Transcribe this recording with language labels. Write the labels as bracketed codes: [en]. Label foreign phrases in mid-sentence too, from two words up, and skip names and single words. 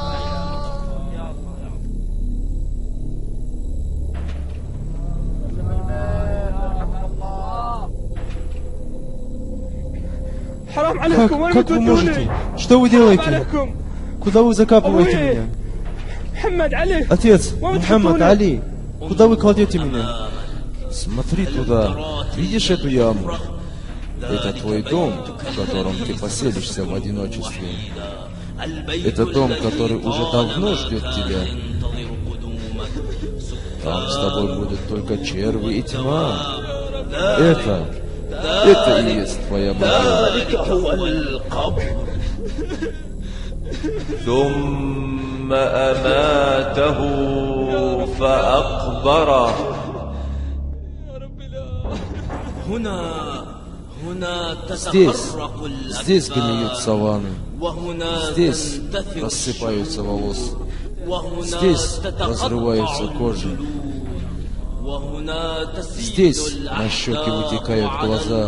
[ar] حرام عليكم وين [ru] Как вы можете? [ar] بتودوني؟ [ru] Что вы [ar] حرام [ru] делаете? [ar] عليكم. [ru] Куда вы закапываете Ой. меня? [ar] محمد علي [ru] Отец, [ar] وين [ru] Мухаммад, [ar] تحطوني؟ [ru] Али, куда вы кладете меня? Смотри туда. Видишь эту яму? Это твой дом, в котором ты поселишься в одиночестве. Это дом, который уже давно ждет тебя. Там с тобой будут только черви и тьма. Это и есть твоя могила. [ar] ثم أماته فأقبره. [ru] Здесь гниют саванны. Здесь рассыпаются волосы. Здесь разрываются кожи. Здесь на щеки вытекают глаза.